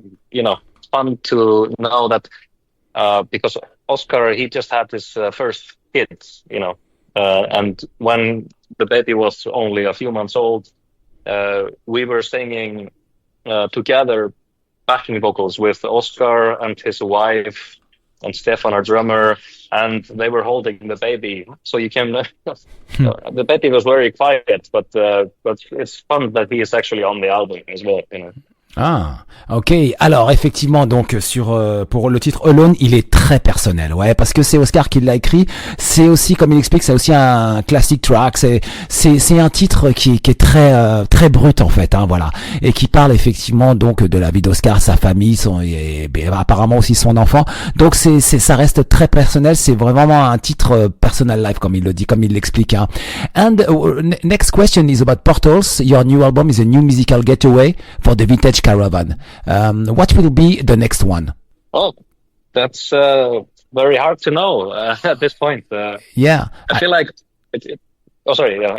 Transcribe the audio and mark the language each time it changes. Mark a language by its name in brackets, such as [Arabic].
[English] you know, fun to know that because Óskar, he just had his first kid, you know, and when the baby was only a few months old, we were singing together backing vocals with Óskar and his wife and Stefán, our drummer, and they were holding the baby. So you can, the baby was very quiet, but it's fun that he is actually on the album as well, you know. Ah, ok. [French] Alors effectivement, donc pour le titre Alone, il est très personnel, ouais, parce que c'est Óskar qui l'a écrit. C'est aussi, comme il explique, c'est aussi un [English] classic track. [French] C'est un titre qui est très brut en fait, hein, voilà, et qui parle effectivement donc de la vie d'Óskar, sa famille, et apparemment aussi son enfant. Donc ça reste très personnel. C'est vraiment un titre [English] personal life, [French] comme il le dit, comme il l'explique. Hein. [English] And next question is about Portals. Your new album is a new musical getaway for the vintage Caravan. What will be the next one? Oh, that's very hard to know at this point. Yeah, I feel like oh, sorry.